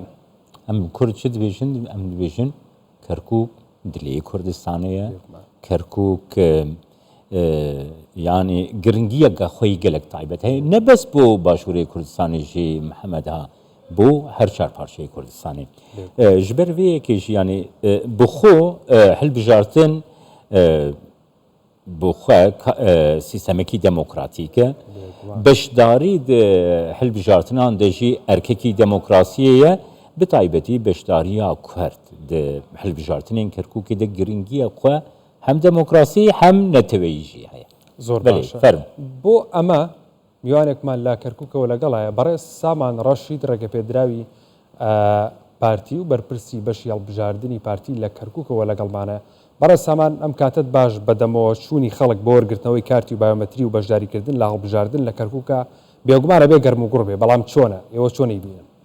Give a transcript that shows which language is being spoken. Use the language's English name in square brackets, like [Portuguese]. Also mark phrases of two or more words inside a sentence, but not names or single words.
[Kurdish] ئەم کورد چ دەبێژن ئەم دەبێژن کەرکووک دلەیە کوردستانەیە کەرکووک ینی گرنگیەکە خۆی گەلک تایبەت هەیە نەبەست بۆ باشووری کوردستانیژی محەممەدها بۆ هەر چار پارچەی کوردستانی ji ber vê yekêjî yanî bi xwe hilbijartin bi xwe sîstemekî demokratîk e beşdarî di hilbijartinan de jî erkekî demokrasiyê ye bi taybetî beşdariya Kurd di hilbijartinên Kerkûkê de giringiya xwe hem demokrasî hem neteweyî jî heye [Central Kurdish] زۆر فەرم بۆ ئەمە میوانێکمان لا کەرکووکەوە لەگەڵایە بەڕێز سامان ڕەشید ڕێگەپێدراوی پارتی و بەرپرسی بەشی هەڵبژاردننی پارتی لە کەرکووکەوە لەگەڵمانە بەڕێز سامان ئەم کاتت باش بەدەمەوە چوونی خەڵک بۆ وەرگرتنەوەی کارتی و بایۆمەتری و بەشداریکردن لە هەڵبژاردن لە کەرکووکە بێگومانە بێ گەرم و گوڕ بێ بەڵام چۆنە ئێوە چۆنی بینن